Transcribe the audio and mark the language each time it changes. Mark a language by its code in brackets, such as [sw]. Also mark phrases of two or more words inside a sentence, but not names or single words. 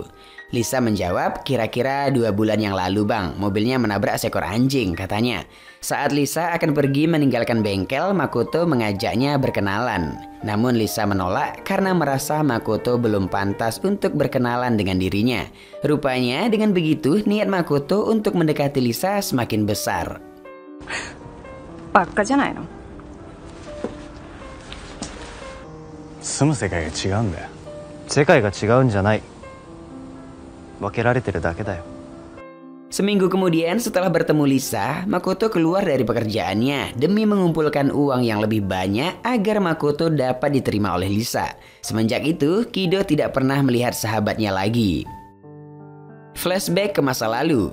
[id] Lisa menjawab, kira-kira 2 bulan yang lalu bang, mobilnya menabrak seekor anjing katanya. Saat Lisa akan pergi meninggalkan bengkel, Makoto mengajaknya berkenalan. Namun Lisa menolak karena merasa Makoto belum pantas untuk berkenalan dengan dirinya. Rupanya dengan begitu niat Makoto untuk mendekati Lisa semakin besar. [ja] ばっかじゃないの。住む世界が違うんだよ。世界が違うんじゃない。分けられてるだけだよ。 [id] Seminggu kemudian setelah bertemu Lisa, Makoto keluar dari pekerjaannya demi mengumpulkan uang yang lebih banyak agar Makoto dapat diterima oleh Lisa. Semenjak itu, Kido tidak pernah melihat sahabatnya lagi. Flashback ke masa lalu.